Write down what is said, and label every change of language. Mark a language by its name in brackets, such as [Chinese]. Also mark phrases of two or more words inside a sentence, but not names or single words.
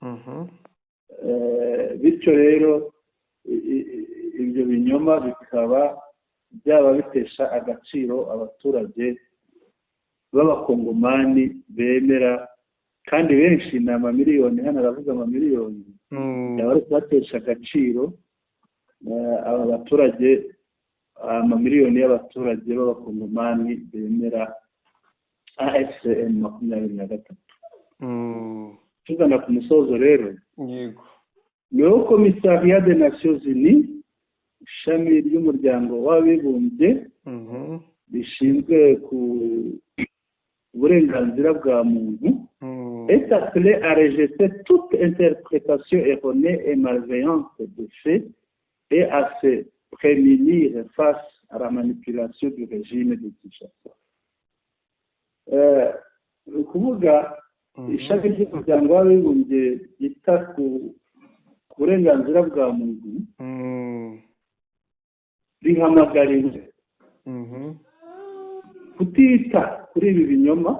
[Kinyarwanda] Bityo rero ibyo binyoma bikaba byaba bitesha agaciro abaturage b'abakongomani bemera, kandi benshi ni amamiliyoni, hano aravuga amamiliyoni, byaba ari kubatesha agaciro aba baturage, amamiliyoni y'abaturage b'abakongomani bemera AFCM 23. Tugana ku musozo rero, yego, [French] le Haut Commissariat des Nations Unies, [Kinyarwanda] ishami ry'umuryango w'abibumbye rishinzwe ku burenganzira bwa muntu, [French] est appelé à rejeter toute interprétation erronée et malveillante des faits et à se prémunir face à la manipulation du régime de Kinshasa. [Kinyarwanda] Ukuvuga ishami ry'umuryango w'abibumbye ryita ku burenganzira bwa muntu rihamagariwe kutita kuri ibi binyoma,